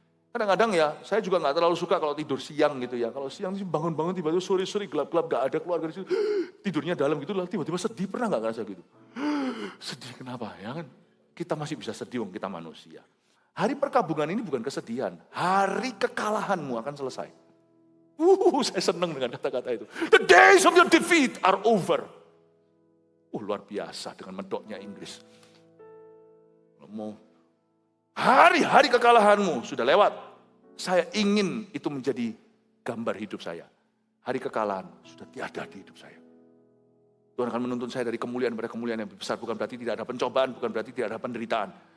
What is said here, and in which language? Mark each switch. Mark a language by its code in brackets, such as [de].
[id] Kadang-kadang ya, saya juga nggak terlalu suka kalau tidur siang gitu ya. Kalau siang bangun-bangun tiba-tiba sore-sore gelap-gelap, nggak ada keluarga di situ. Tidurnya dalam gitu lah, tiba-tiba sedih. Pernah nggak ngerasa gitu? Sedih kenapa? Ya kan? Kita masih bisa sedih, kita manusia. Hari perkabungan ini bukan kesedihan. Hari kekalahanmu akan selesai. Saya senang dengan kata-kata itu. [en] The days of your defeat are over. [id] Luar biasa dengan medoknya Inggris. Mau hari-hari kekalahanmu sudah lewat. Saya ingin itu menjadi gambar hidup saya. Hari kekalahan sudah tiada di hidup saya. Tuhan akan menuntun saya dari kemuliaan pada kemuliaan yang lebih besar. Bukan berarti tidak ada pencobaan, bukan berarti tidak ada penderitaan.